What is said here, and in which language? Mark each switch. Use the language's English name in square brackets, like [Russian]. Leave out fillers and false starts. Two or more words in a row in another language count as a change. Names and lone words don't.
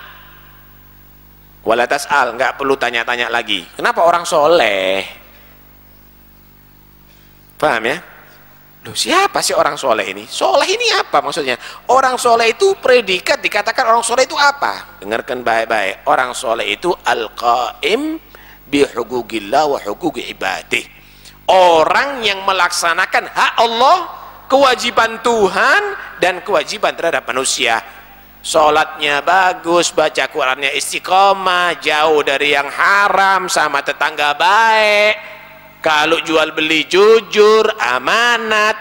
[Arabic] ولا تسأل, [Indonesian] nggak perlu tanya-tanya lagi. Kenapa orang soleh? Paham ya? Loh, siapa sih orang soleh ini? Soleh ini apa maksudnya? Orang soleh itu predikat, dikatakan orang soleh itu apa? Dengarkan baik-baik. Orang soleh itu [Arabic] القائم بحقوق الله وحقوق عباده. [Indonesian] Orang yang melaksanakan hak Allah, kewajiban Tuhan dan kewajiban terhadap manusia. Sholatnya bagus, baca Qurannya istiqomah, jauh dari yang haram, sama tetangga baik, kalau jual beli jujur, amanat.